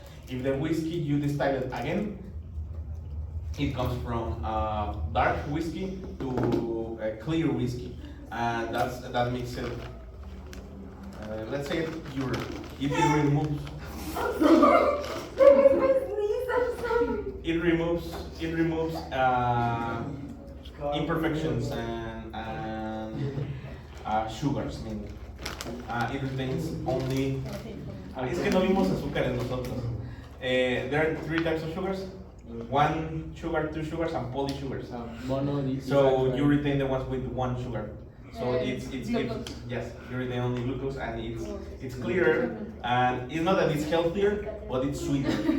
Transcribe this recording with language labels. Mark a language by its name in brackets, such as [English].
[English] If the whiskey you distill it again, it comes from dark whiskey to clear whiskey, and that makes it. Let's say pure. It removes. It removes imperfections and sugars mainly. It retains only. [Spanish] Es que no vimos azúcares nosotros. [English] There are 3 types of sugars: 1 sugar, 2 sugars, and polysugars. Mono. So you retain the ones with 1 sugar. So it's glucose. yes, you retain only glucose, and it's clearer, and it's not that it's healthier, but it's sweeter.